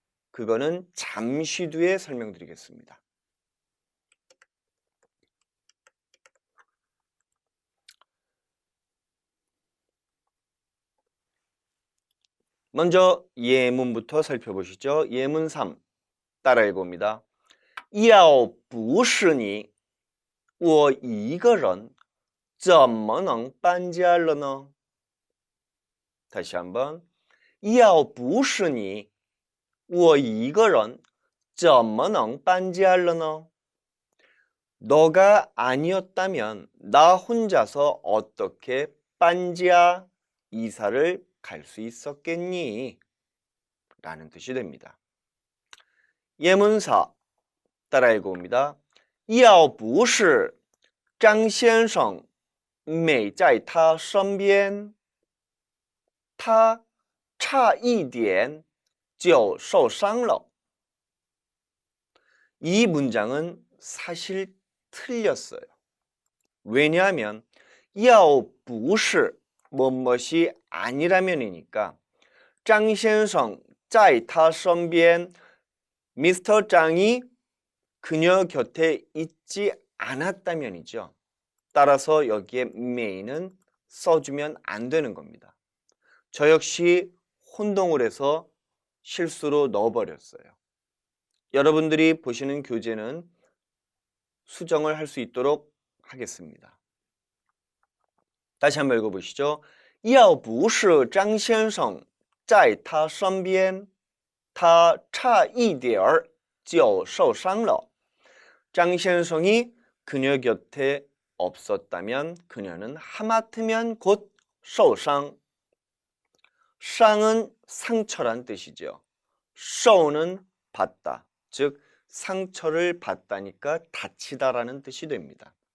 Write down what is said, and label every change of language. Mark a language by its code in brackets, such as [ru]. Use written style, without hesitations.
[ko] 그거는 잠시 뒤에 설명드리겠습니다. 먼저 예문부터 살펴보시죠. 예문 3 따라 읽어봅니다. [zh] 要不是你我一个人怎么能搬家了呢? [ko] 다시 한번. [zh] 要不是你我一个人怎么能搬家了呢? [ko] 너가 아니었다면 나 혼자서 어떻게搬家 이사를 갈 수 있었겠니? 라는 뜻이 됩니다. 예문 4 따라 읽어봅니다. [zh] 要不是张先生没在他身边他差一点就受伤了. [ko] 이 문장은 사실 틀렸어요. 왜냐하면 要不是 뭐뭇이 아니라면이니까 [zh] 张先生在他身边 [ko] 미스터 장이 그녀 곁에 있지 않았다면이죠. 따라서 여기에 may는 써주면 안 되는 겁니다. 저 역시 혼동을 해서 실수로 넣어버렸어요. 여러분들이 보시는 교재는 수정을 할 수 있도록 하겠습니다. 다시 한번 읽어보시죠. [zh] 要不是张先生在他身边他差一点儿就受伤了. [ko] 장先生이 그녀 곁에 없었다면 그녀는 하마터면 곧 受伤. 상은 상처란 뜻이죠. 受는 받다. 즉 상처를 받다니까 다치다라는 뜻이 됩니다.